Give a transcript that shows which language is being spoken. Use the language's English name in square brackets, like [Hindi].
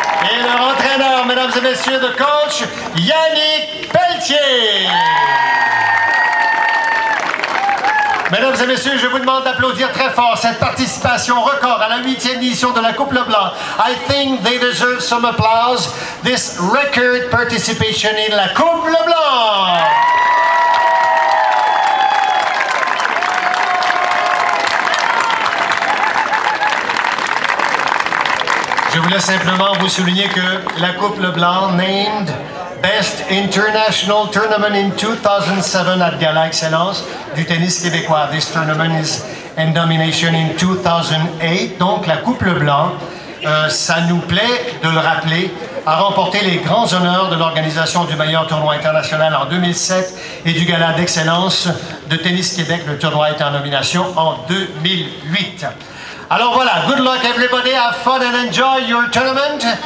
[French] Et leur entraîneur, mesdames et messieurs, le coach, Yannick Pelletier. Mesdames et messieurs, je vous demande d'applaudir très fort cette participation record à la 8e édition de la Coupe Leblanc. [English] I think they deserve some applause. This record participation in la Coupe Leblanc. [French] Je voulais simplement vous souligner que la Coupe Leblanc, [English] named Best International Tournament in 2007 [French] at Gala Excellence du tennis québécois. [English] This tournament is in domination in 2008. [French] Donc la Coupe Leblanc, ça nous plaît de le rappeler, a remporté les grands honneurs de l'organisation du meilleur tournoi international en 2007 et du Gala d'Excellence de Tennis Québec. Le tournoi est en nomination en 2008. Alors voilà, [English] good luck everybody, have fun and enjoy your tournament.